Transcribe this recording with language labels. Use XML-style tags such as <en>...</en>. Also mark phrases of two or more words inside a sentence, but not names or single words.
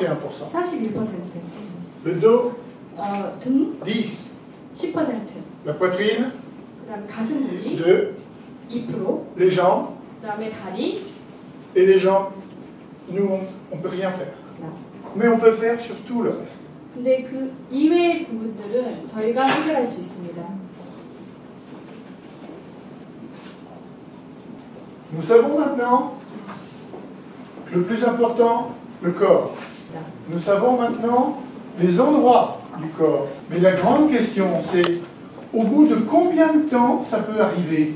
<fr>Le dos, 10%. La poitrine, 2%. Les jambes, et les jambes, nous, on ne peut rien faire. Mais on peut faire sur tout le reste.</fr> <ko>근데 그 이외의 부분들은 저희가 해결할 수 있습니다.</ko> <fr>Nous savons maintenant le plus important, le corps. Nous savons maintenant les endroits du corps. Mais la grande question, c'est au bout de combien de temps ça peut arriver?</fr>